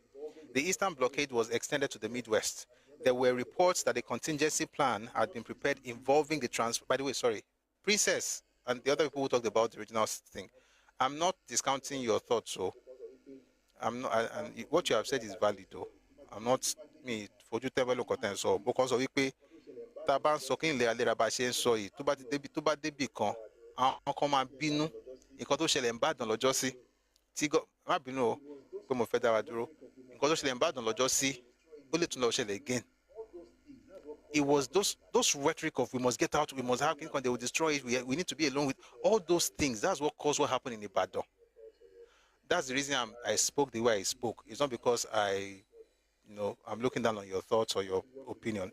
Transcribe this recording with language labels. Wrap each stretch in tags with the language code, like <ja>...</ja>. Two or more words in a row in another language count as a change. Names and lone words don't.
<en>The eastern blockade was extended to the Midwest. There were reports that a contingency plan had been prepared involving the transfer. By the way, sorry, Princess and the other people who talked about the original thing. I'm not discounting your thoughts, so I'm not. And what you have said is valid, though. I'm not me for you to look at so because of it.</en> <yo>Taban sokin le alera ba se nso yi tó bá débi kan àwọn kan máa bínú nǹkan tó ṣẹlẹ̀ ń bàdàn lọ́jọ́ sí tí má bínú o pé mo fẹ́ dára dúró nǹkan tó ṣẹlẹ̀ ń bàdàn lọ́jọ́ sí ó lè tún lọ ṣẹlẹ̀ again.</yo> <en>It was those rhetoric of we must get out, we must have King Kong, they will destroy it, we need to be alone with all those things. That's what caused what happened in Ibadan. That's the reason I spoke the way I spoke. It's not because I'm looking down on your thoughts or your opinion.</en>